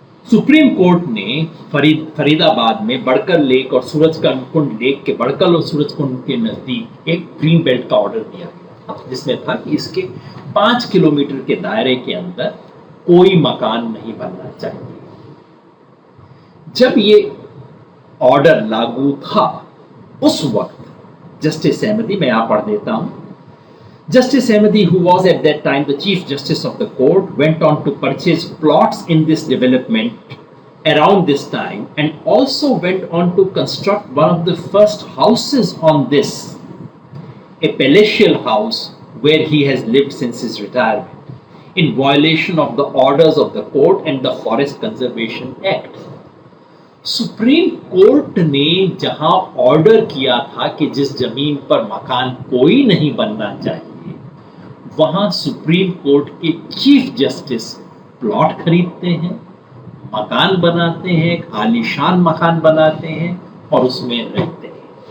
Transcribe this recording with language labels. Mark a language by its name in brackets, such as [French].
[Hindi] Supreme court ने फरीदाबाद में बड़कर lake और सूरजकुंड लेक के बड़कर और सूरजकुंड के नजदीक एक ग्रीन बेल्ट का ऑर्डर दिया गया, जिसमें था कि इसके 5 किलोमीटर के दायरे के अंदर कोई मकान नहीं बनना चाहिए। जब ये ऑर्डर लागू था उस वक्त जस्टिस अहमदी, मैं यहां पढ़ देता हूं, [English] Justice Ahmadi, who was at that time the Chief Justice of the court, went on to purchase plots in this development around this time and also went on to construct one of the first houses on this, a palatial house where he has lived since his retirement, in violation of the orders of the court and the Forest Conservation Act. [Hindi] Supreme court ने जहां order किया था कि जिस जमीन पर मकान कोई नहीं बनना चाहिए, वहां सुप्रीम कोर्ट के चीफ जस्टिस प्लॉट खरीदते हैं, मकान बनाते हैं, आलीशान मकान बनाते हैं और उसमें रहते हैं।